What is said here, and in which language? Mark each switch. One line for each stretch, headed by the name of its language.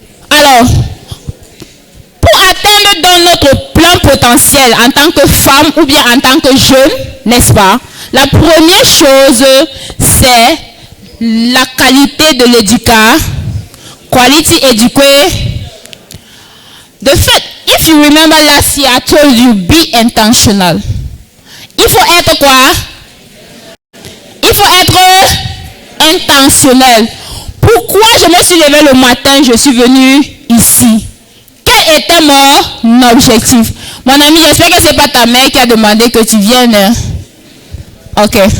French: Alors, pour atteindre dans notre plein potentiel en tant que femme ou bien en tant que jeune, n'est-ce pas? La première chose, c'est la qualité de l'éducation.
English: Quality education. The fact, if you remember last year, I told you, be intentional.
French: Il faut être quoi? Il faut être intentionnel. Pourquoi je me suis levé le matin, je suis venu ici? Quel était mon objectif? Mon ami, j'espère que ce n'est pas ta mère qui a demandé que tu viennes. Ok.